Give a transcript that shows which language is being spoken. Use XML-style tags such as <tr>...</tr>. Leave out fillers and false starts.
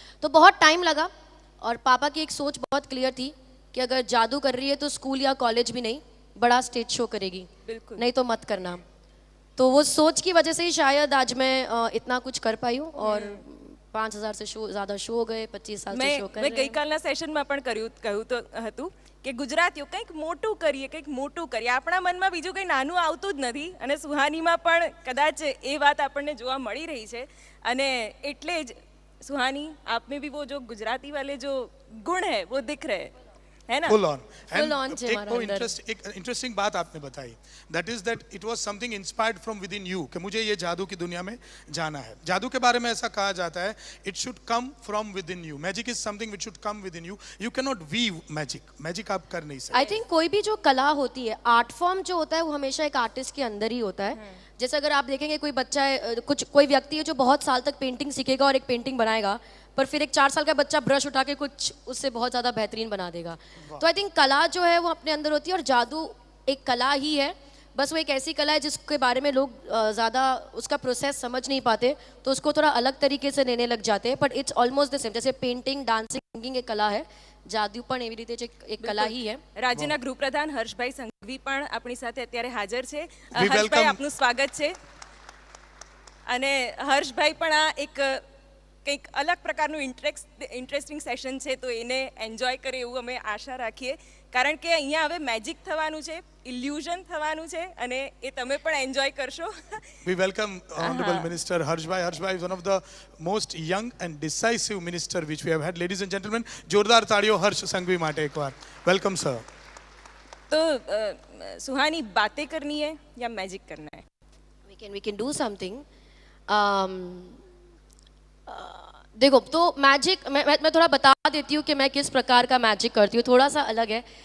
<hi>तो बहुत टाइम लगा और पापा की एक सोच बहुत क्लियर थी कि अगर जादू कर रही है तो स्कूल या कॉलेज भी नहीं, बड़ा स्टेज शो करेगी, नहीं तो मत करना. तो वो सोच की वजह से ही शायद आज मैं इतना कुछ कर पाई हूँ और 5000 से ज़्यादा शो गए, 25 साल से शो कर</hi> <gu>મેં ગઈકાલના સેશનમાં પણ કહ્યું તો હતું કે ગુજરાતીઓ કંઈક મોટું કરીએ, કંઈક મોટું કરીએ. આપણા મનમાં બીજું કંઈ નાનું આવતું જ નથી અને સુહાનીમાં પણ કદાચ એ વાત આપણને જોવા મળી રહી છે. અને એટલે જ સુહાની,</gu> <hi>आप में भी वो जो गुजराती वाले जो गुण है वो दिख रहे हैं. है ना? फुल ऑन Full on थे एक हमारा वो अंदर। एक इंटरेस्टिंग बात आपने बताई,</hi> <en>that is that it was something inspired from within you,</en> <hi>कि मुझे ये जादू की दुनिया में जाना है। जादू के बारे में ऐसा कहा जाता है,</hi> <en>It should come from within you. Magic is something which should come within you. You can not weave magic,</en> <hi>magic आप कर नहीं सकते।</hi> <en>I think</en> <hi>कोई भी जो कला होती है, आर्ट फॉर्म जो होता है वो हमेशा एक आर्टिस्ट के अंदर ही होता है। जैसे अगर आप देखेंगे कोई बच्चा है, कोई व्यक्ति है जो बहुत साल तक पेंटिंग सीखेगा और एक पेंटिंग बनाएगा, पर फिर एक 4 साल का बच्चा ब्रश उठा के कुछ उससे बहुत ज़्यादा बेहतरीन बना देगा। तो</hi> <en>I think</en> <hi>कला जो है वो अपने अंदर होती है, और जादू एक कला ही है, बस वो एक ऐसी कला है जिसके बारे में लोग ज़्यादा उसका प्रोसेस समझ नहीं पाते, तो उसको थोड़ा अलग तरीके से लेने लग जाते हैं।</hi> <en>But it's almost the same.</en> <hi>जैसे पेंटिंग, डांसिंग, सिंगिंग एक कला है,</hi> <gu>જાદુ પણ એવી રીતે એક કલા</gu> <hi>ही है।</hi> <gu>રાજ્યના ગૃહપ્રધાન હર્ષભાઈ સંઘવી પણ આપણી સાથે અત્યારે હાજર છે।</gu> <en>We</en> <gu>હર્ષભાઈ,</gu> <en>welcome-</en> <gu>આપનું સ્વાગત છે। અને હર્ષભાઈ પણ આ એક કંઈક અલગ પ્રકારનું ઇન્ટરેસ્ટિંગ સેશન છે, તો એને એન્જોય કરે એવું અમે આશા રાખીએ, કારણ કે અહીંયા હવે મેજિક થવાનું છે, ઇલ્યુઝન થવાનું છે, અને એ તમે પણ એન્જોય કરશો।</gu> <en>We welcome Honorable Minister Harshbhai. Harshbhai is one of the most young and decisive minister which we have had. Ladies and gentlemen,</en> <gu>जोरदार ताड़ियों हर्ष संघवी माटे एक बार।</gu> <en>Welcome sir.</en> <hi>तो सुहानी, बातें करनी है या मैजिक करना है?</hi> <en>we can do something.</en> <hi>देखो, तो मैजिक मैं थोड़ा बता देती हूँ कि मैं किस प्रकार का मैजिक करती हूँ। थोड़ा सा अलग है।</hi>